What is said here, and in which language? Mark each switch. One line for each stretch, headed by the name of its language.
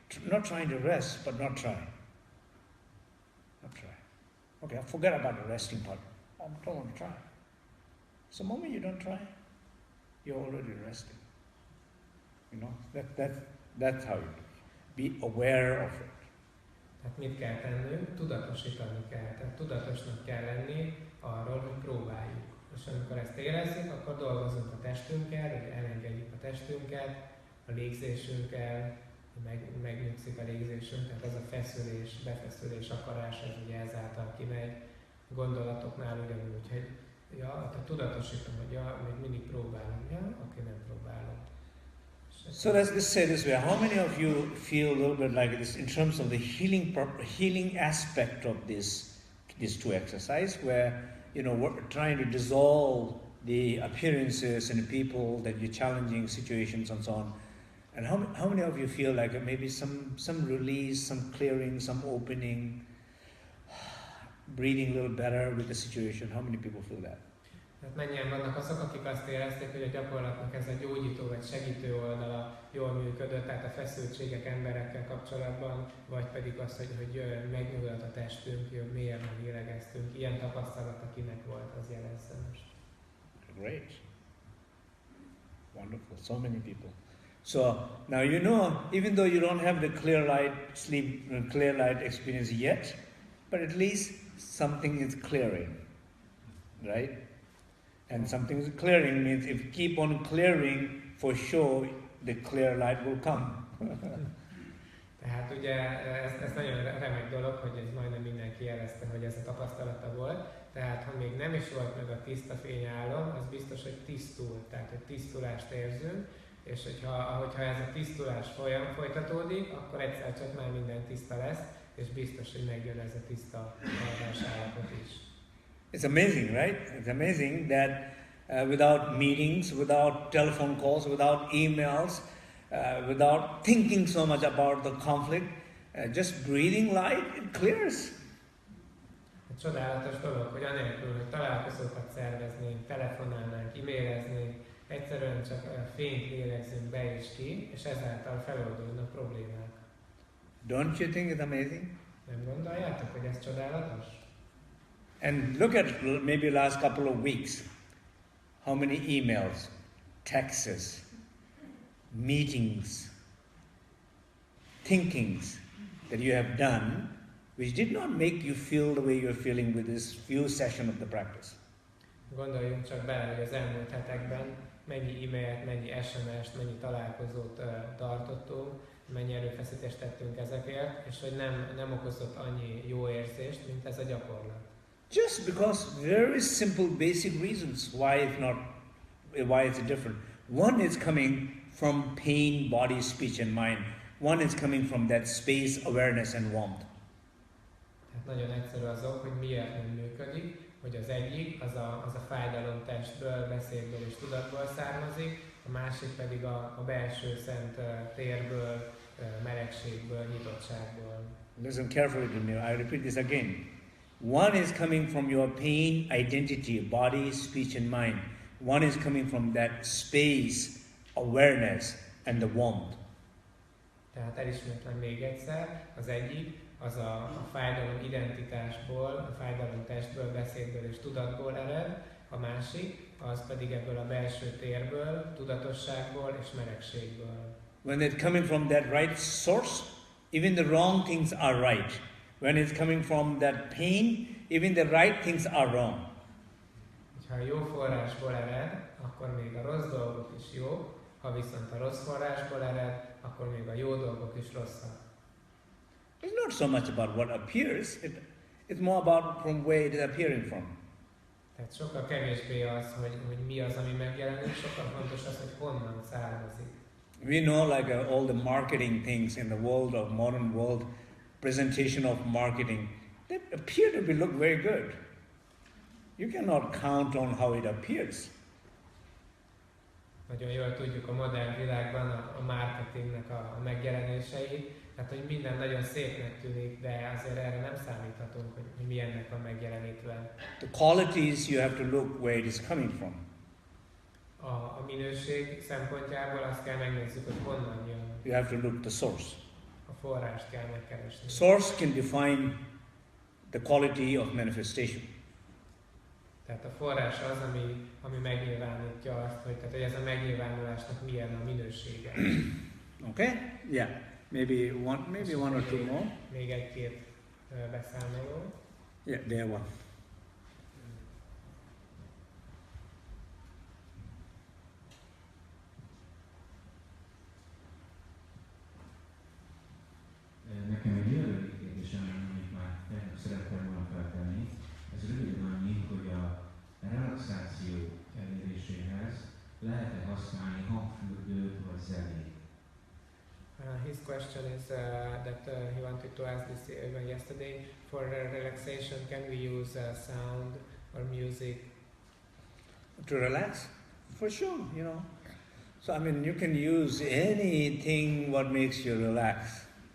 English: Not trying to rest, but not try. Not try. Okay, I forget about the resting part. I don't want to try. So the moment you don't try, you're already resting. You know, that's how you do it. Be aware of it.
Hungarian: Tehát mit kell tennünk? Tudatosítani kell. Tehát tudatosnak kell lenni arról, hogy próbáljuk. És amikor ezt érezzük, akkor dolgozunk a testünkkel, hogy elengedjük a testünket, a légzésünkkel, megnyugszik a légzésünk, tehát ez a feszülés, befeszülés, akarás, ez ugye ezáltal kimegy. Gondolatoknál ugyanúgy, hogy tehát tudatosítom, hogy még mindig próbálom, oké, nem próbálom.
English: So let's say this way. How many of you feel a little bit like this in terms of the healing aspect of these two exercises, where we're trying to dissolve the appearances and the people that you're challenging situations and so on. And how many of you feel like maybe some release, some clearing, some opening, breathing a little better with the situation? How many people feel that?
Hungarian: Tehát mennyien vannak azok, akik azt érezték, hogy a gyakorlatnak ez a gyógyító vagy segítő oldala jól működött, tehát a feszültségek emberekkel kapcsolatban, vagy pedig az, hogy megnyugodott a testünk, jobb mélyen lélegeztünk. Ilyen tapasztalat, akinek volt, az jelezze most.
English: Great. Wonderful. So many people. So now even though you don't have the clear light sleep, clear light experience yet, but at least something is clearing, right? And something is clearing means if you keep on clearing, for sure the clear light will come.
Hungarian: Tehát ugye ez nagyon remek dolog, hogy ez majdnem mindenki jelezte, hogy ez a tapasztalata volt. Tehát ha még nem is volt meg a tiszta fényálom, az biztos, hogy tisztul. Tehát, hogy tisztulást érzünk, és hogyha ez a tisztulás folytatódik, akkor egyszer csak már minden tiszta lesz, és biztos, hogy megjön ez a tiszta állapot is.
English: It's amazing, right? It's amazing that without meetings, without telephone calls, without emails, without thinking so much about the conflict, just breathing light, it clears.
Hungarian: Csodálatos dolog, hogy anélkül, hogy találkozókat szerveznénk, telefonálnánk, e-maileznénk, egyszerűen csak fényt lélegzünk be és ki, és ezáltal feloldódnak problémák.
English: Don't you think it's amazing?
Hungarian: Nem gondoljátok, hogy ez csodálatos?
English: And look at maybe last couple of weeks. How many emails, texts, meetings, thinkings that you have done which did not make you feel the way you're feeling with this few sessions of the practice.
Hungarian: Gondoljunk csak bele, hogy az elmúlt hetekben mennyi e-mailt, mennyi SMS-t, mennyi találkozót tartottunk, mennyi erőfeszítést tettünk ezekért, és hogy nem okozott annyi jó érzést, mint ez a gyakorlat.
English: Just because very simple basic reasons why it's different. One is coming from pain, body, speech and mind. One is coming from that space, awareness and warmth.
Hungarian: Tehát nagyon egyszerű az ok, hogy miért nem működik, hogy az egyik az a fájdalom testből, beszédből és tudatból származik, a másik pedig a belső szent térből, melegségből, nyitottságból.
English: Listen carefully to me, I repeat this again. One is coming from your pain, identity, body, speech and mind. One is coming from that space, awareness and the warmth.
Hungarian: Tehát elismétlem még egyszer, az egyik az a fájdalom identitásból, a fájdalom testből, beszédből és tudatból ered, a másik az pedig ebből a belső térből, tudatosságból és melegségből.
English: When it's coming from that right source, even the wrong things are right. When it's coming from that pain, even the right things are wrong.
Hungarian: Ha a jó forrásból ered, akkor még a rossz dolgok is jók, ha viszont a rossz forrásból ered, akkor még a jó dolgok is rosszak.
English: It's not so much about what appears, it's more about from where it is appearing from.
Hungarian: Tehát sokkal kevésbé az, hogy mi az, ami megjelenik, sokkal fontos az, hogy honnan származik.
English: We know like all the marketing things in the world of modern world, presentation of marketing, they appear to be look very good. You cannot count on how it appears.
Hungarian: Nagyon jól tudjuk a modern világban a marketingnek a megjelenéseit, tehát hogy minden nagyon szépnek tűnik, de azért erre nem számíthatunk, hogy milyennek van megjelenítve.
English: The qualities you have to look where it is coming from.
Hungarian: A minőség szempontjából azt kell megnézzük, hogy honnan jön.
English: You have to look the source.
Hungarian: A forrást kell megkeresni.
English: Source can define the quality of manifestation.
Hungarian: Tehát a forrás az, ami megnyilvánítja azt, hogy ez a megnyilvánulásnak milyen a minősége.
English: Okay? Yeah. Maybe one or two more.
Hungarian: Még egy-két beszámoló.
English: Yeah, there one.
Hungarian: Nekem egy olyan kérdésem, amit már tegnap szerettem volna feltenni, ez röviden annyi, hogy a relaxáció eléréséhez lehet-e használni hangfürdőt vagy zenét?
English: His question is that he wanted to ask this even yesterday. For relaxation, can we use sound or music? To relax? For sure, you know. So I mean, you can use anything what makes you relax.